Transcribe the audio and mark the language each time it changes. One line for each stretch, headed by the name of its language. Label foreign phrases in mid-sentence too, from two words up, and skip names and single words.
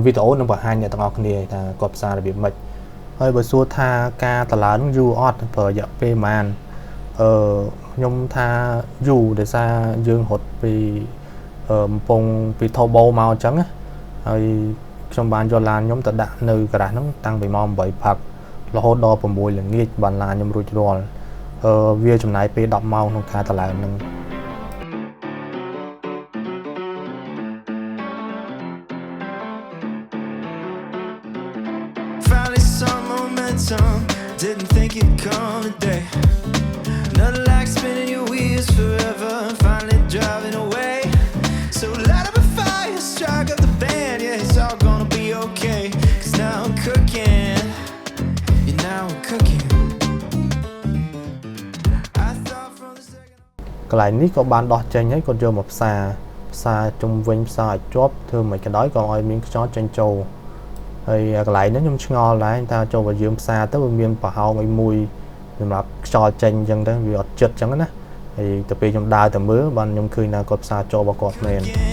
Khmer: វីដេអូនឹងបង្ហាញអ្នកទាំងអស់គ្នាថាគាត់ផ្សាររបៀបម៉េចហើយបើសួរថាការតម្លើងយូរអត់ប្រើរយៈពេលប៉ុន្មានខ្ញុំថាយូរដោយសារយើងរត់ពីបំពង់ពី turbo មកអញ្ចឹងហើយខ្ញុំបានយកឡានខ្ញុំទៅដាក់នៅការ៉ាសហ្នឹងតាំងពីម៉ោង 8 ព្រឹករហូតដល់ 6 ល្ងាចបានឡានខ្ញុំរួចរាល់វាចំណាយពេល 10 ម៉ោងក្នុងការតម្លើងហ្នឹង
English: Didn't think you'd come today. Nothing like spinning your wheels forever. Finally driving away. So light up a fire, strike up the band. Yeah, it's all gonna be okay. Cause now I'm cooking. Yeah, now I'm cooking. I thought from the second.
Khmer: កន្លែងនេះក៏បានដោះចេញហើយគាត់យកមកផ្សារជុំវិញផ្សារឲ្យជាប់ធ្វើមិនក៏ដោយក៏ឲ្យមានខ្យល់ចេញចូលហើយកន្លែងនេះខ្ញុំឆ្ងល់ដែរថាចូលបើយើងផ្សារទៅវាមានប្រហោងឲ្យមួយសម្រាប់ខ្យល់ចេញអញ្ចឹងទៅវាអត់ចិត្តអញ្ចឹងណាហើយទៅពេលខ្ញុំដើរទៅមើលបានខ្ញុំឃើញថាគាត់ផ្សារចូលរបស់គាត់មែន